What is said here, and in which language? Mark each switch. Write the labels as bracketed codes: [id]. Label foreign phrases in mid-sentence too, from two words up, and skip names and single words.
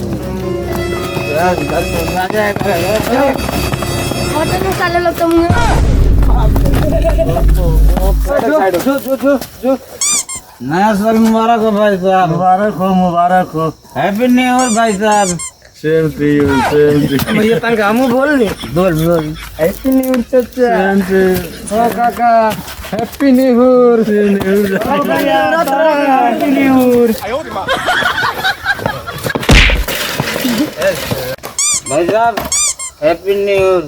[hi] होटल में साले लोग तुम नया साल मुबारक हो भाई साहब मुबारक हो [en] happy new year [hi] भाई साहब [en] same to you same to [hi] भैया तन हमू बोल नी बोल [en] happy new year चाचा सेम ओ काका happy new year happy new year [hi] भाई साहब [en] happy new year